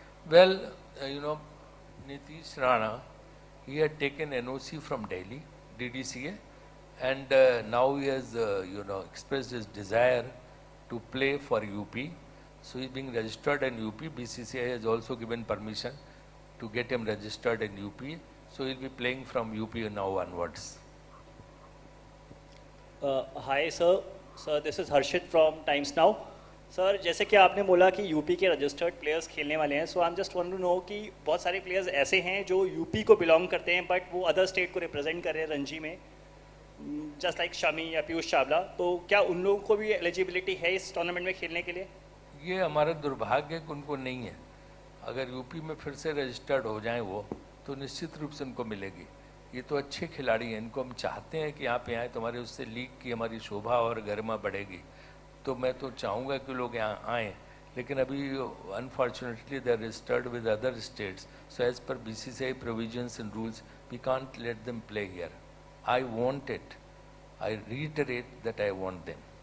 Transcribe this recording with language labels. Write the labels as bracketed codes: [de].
[en] Well, you know, Nitish Rana, he had taken NOC from Delhi, DDCA, and now he has, you know, expressed his desire to play for UP. So he's being registered in UP. BCCI has also given permission to get him registered in UP. So he'll be playing from UP now onwards. Hi sir. Sir, this is Harshit from Times Now. [hi] Sir, जैसे कि आपने बोला कि UP के registered players खेलने वाले हैं, [en] so I am just want to know [hi] कि बहुत सारे प्लेयर्स ऐसे हैं जो यूपी को बिलोंग करते हैं बट वो अदर स्टेट को रिप्रेजेंट कर रहे हैं रणजी में, जस्ट लाइक शमी या पीयूष चावला, तो क्या उन लोगों को भी एलिजिबिलिटी है इस टूर्नामेंट में खेलने के लिए? ये हमारा दुर्भाग्य है कि उनको नहीं है। अगर यूपी में फिर से रजिस्टर्ड हो जाएं वो, तो निश्चित रूप से उनको मिलेगी। ये तो अच्छे खिलाड़ी हैं, इनको हम चाहते हैं कि यहाँ पे आए, तो हमारे उससे लीग की हमारी शोभा और गरिमा बढ़ेगी। तो मैं तो चाहूँगा कि लोग यहाँ आएँ, लेकिन अभी [en] Unfortunately they are registered with other states, so as per BCCI provisions and rules we can't let them play here. I want it. I reiterate that I want them.